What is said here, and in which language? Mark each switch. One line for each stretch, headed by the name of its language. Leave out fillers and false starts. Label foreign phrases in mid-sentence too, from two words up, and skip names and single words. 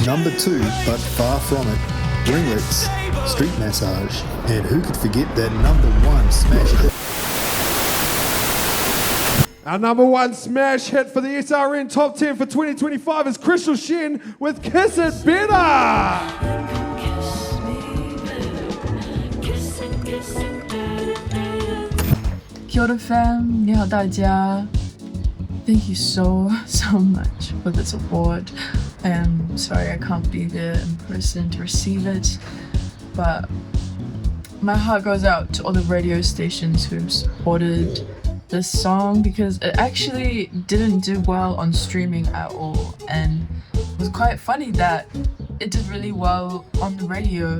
English: Number 2, but far from it, Ringlets, Street Massage. And who could forget that number 1 smash hit? Our number 1 smash hit for the SRN Top 10 for 2025 is Crystal Shen with Kiss It Better!
Māori: Kia ora
Chinese: fam, 你好大家.
English: Thank you so much for this award. I am sorry I can't be there in person to receive it, but my heart goes out to all the radio stations who've supported this song because it actually didn't do well on streaming at all, and it was quite funny that it did really well on the radio.